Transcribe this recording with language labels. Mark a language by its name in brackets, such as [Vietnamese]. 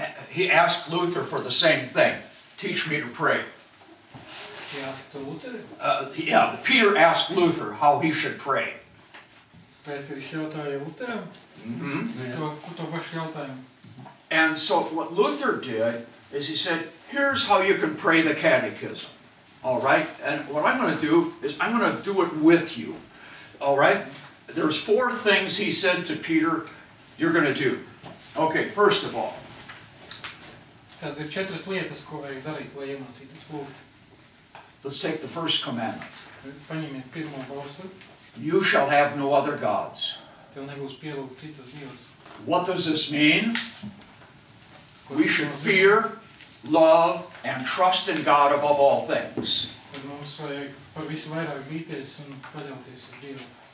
[English] He asked Luther for the same thing. Teach me to pray. He asked Luther? Peter asked Luther how he should pray. [Latvian] Pēteris jautāja Luteram to pašu jautājumu. [English] And so what Luther did is he said, here's how you can pray the catechism. All right? And what I'm going to do is I'm going to do it with you. All right? There's 4 things he said to Peter you're going to do. Okay, first of all. [Latvian] Tad ir 4 lietas, ko vajag darīt, lai iemācītos lūgt. [English] Let's take the first commandment. [Latvian] Paņemiet pirmo bausli. [English] You shall have no other gods. [Latvian] Tev nebūs pielūgt citus dievus. [English] What does this mean? We should fear, love, and trust in God above all things. [Latvian] Tad mums vajag par visu vairāk bīties un paļauties uz Dievu.